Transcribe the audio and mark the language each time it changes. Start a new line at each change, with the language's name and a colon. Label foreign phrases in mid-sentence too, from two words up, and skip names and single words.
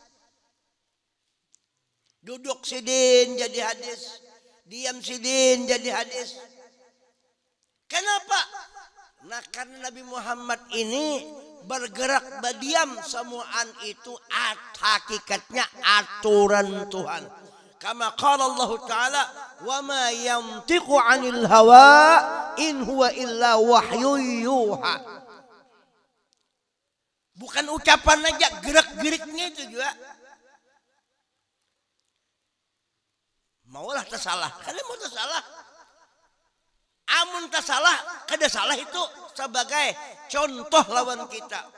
Banjar: Duduk sidin jadi hadis, diam sidin jadi hadis. Kenapa? Nah, karena Nabi Muhammad ini bergerak berdiam, semuaan itu hakikatnya aturan Tuhan.
Arabic: كما قال الله تعالى وما ينطق عن الهوى إن هو إلا وحي يوحى.
Indonesian: Bukan ucapan aja, gerak-geriknya itu juga.
Banjar: Maulah tersalah, karena mau tersalah. Amun tersalah, kada salah itu sebagai contoh lawan kita.